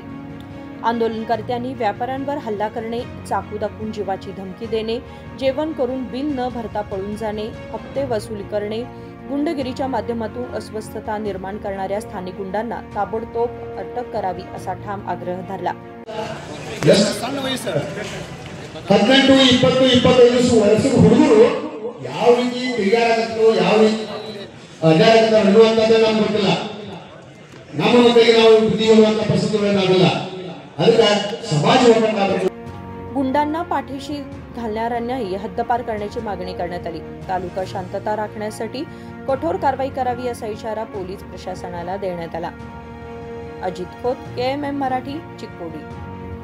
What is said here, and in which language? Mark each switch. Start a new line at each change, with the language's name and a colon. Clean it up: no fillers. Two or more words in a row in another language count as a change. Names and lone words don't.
Marathi: आंदोलनकर्त्यांनी व्यापाऱ्यांवर हल्ला करणे, चाकू दाखवून जीवाची धमकी देणे, जेवण करून बिल न भरता पळून जाणे, हप्ते वसूल करणे, गुंडगिरीच्या माध्यमातून अस्वस्थता निर्माण करणाऱ्या स्थानिक गुंडांना ताबडतोब अटक करावी असा ठाम आग्रह धरला।
Kannada: 18, 20, 25 ವರ್ಷದ ಹುಡುಗರು ಯಾವ ರೀತಿ ತಿರುಗಾಡಕತ್ತೋ ಯಾವ ರೀತಿ ಅಡ್ಡಾಡಕತ್ತಾರ ಅನ್ನುವಂಥದ್ದು ನಮ್ಗೆ ಗೊತ್ತಿಲ್ಲ। ನಮ್ಮ ಮಕ್ಕಳಿಗೆ ನಾವು ಬುದ್ಧಿ ಹೇಳುವಂಥ ಪರಿಸ್ಥಿತಿಗಳನ್ನಾಗಲ್ಲ। ಅದಕ್ಕೆ ಸಮಾಜ ಒಗ್ಗಟ್ಟಾಗಬೇಕು।
Marathi: गुंडांना पाठीशी घालणाऱ्यांनाही हद्दपार करण्याची मागणी करण्यात आली। तालुका शांतता राखण्यासाठी कठोर कारवाई करावी असा इशारा पोलीस प्रशासनाला देण्यात आला। अजित खोत, KMM मराठी, चिकोडी।